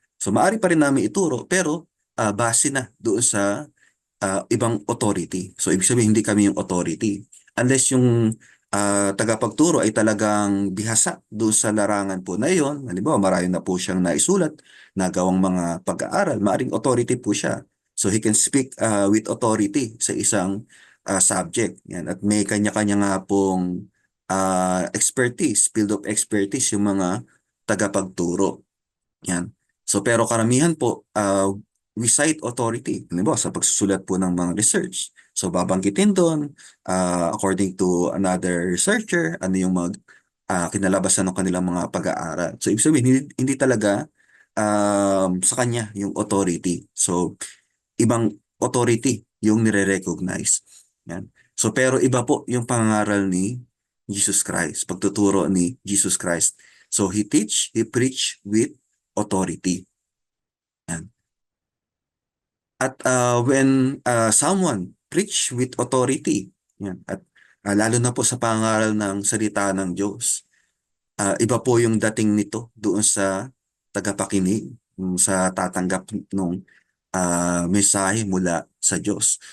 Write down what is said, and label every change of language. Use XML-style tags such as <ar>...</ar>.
<tl>So maari pa rin namin ituro, pero base na doon sa ibang authority. So, ibig sabihin, hindi kami yung authority. Unless yung tagapagturo ay talagang bihasa doon sa larangan po na iyon. Halimbawa, marami na po siyang naisulat, nagawang mga pag-aaral, maaring authority po siya.</tl> <en>So, he can speak with authority</en> <tl>sa isang subject. Yan. At may kanya-kanya nga pong expertise,</tl> <en>field of expertise,</en> <tl>yung mga tagapagturo. Yan. So pero karamihan po</tl> <en>we cite authority.</en> <tl>Halimbawa sa pagsusulat po ng mga research. So babanggitin doon</tl> <en>according to another researcher</en> <tl>ano yung kinalabasan ng kanilang mga pag-aaral. So ibig sabihin hindi talaga sa kanya yung authority. So ibang authority yung nire-recognize. Yan. So pero iba po yung pangaral ni Jesus Christ, pagtuturo ni Jesus Christ.</tl> <en>So he preach with authority.</en> <tl>Yan. At</tl> <en>when someone preach with authority,</en> <tl>yan, at lalo na po sa pangaral ng salita ng Diyos, iba po yung dating nito doon sa tagapakinig, sa tatanggap ng mensahe mula sa Diyos.</tl>